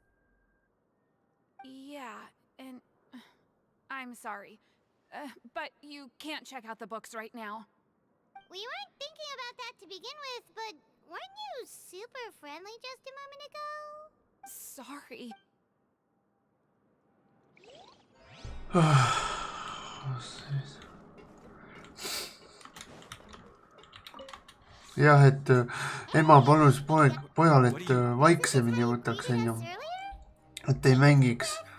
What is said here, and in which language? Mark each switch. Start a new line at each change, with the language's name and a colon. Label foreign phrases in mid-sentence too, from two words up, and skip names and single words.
English: Yeah, and I'm sorry. But you can't check out the books right now. We weren't thinking about that to begin with, but weren't you super friendly just a moment ago? Sorry.
Estonian: Jah, et ema palus pojal, et vaiksemini võtaks, et ei mängiks.